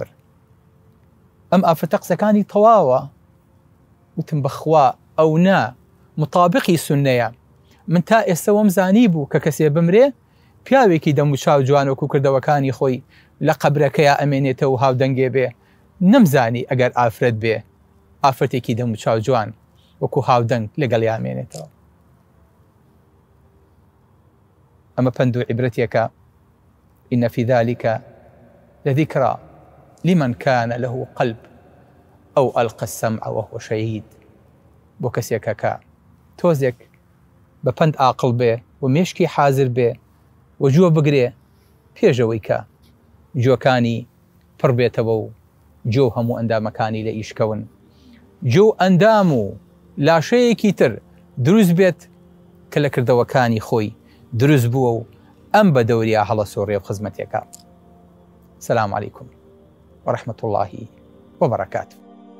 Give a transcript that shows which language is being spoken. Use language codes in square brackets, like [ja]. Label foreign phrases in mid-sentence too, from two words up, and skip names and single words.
[ckb] ئەم ئافرەتە قسەکانی تەواوە وتم بەخوا ئەو نا مطابقی سونەیە من تا ئێستا وەم زانی بوو کە کەسێ بمرێ پیاوێکی دەم و چاو جوان وەکو کردەوەکانی خۆی لە قەبرەکەیە ئەمێنێتەوە و هاودەنگێ بێ نەمزانی ئەگەر ئافرەت بێ ئافرەتێکی دەم و چاو جوان وەکو هاودەنگ لەگەڵ یامێنێتەوە ئەمە پند و عیبرەتێکە [ar] إن في ذلك لذكرى لمن كان له قلب أو ألقى السمع وهو [ckb] شهيد بۆ کەسێکە کە تۆزێک بە پند عاقڵ بێ و مێشکی حازر بێ و جووە بگرێ پێشەوەی کە جۆکانی پڕ بێتەوە و جۆ هەموو ئەندامەکانی لە ئیشکەون جۆ ئەندام و لاشەیەکی تر دروست بێت کە لە کردەوەکانی خۆی دروست بووە و ئەم بە دەوریا هەڵە سۆڕێ و خزمەتێکە. [ar] سلام علیکم ورحمة الله وبركاته.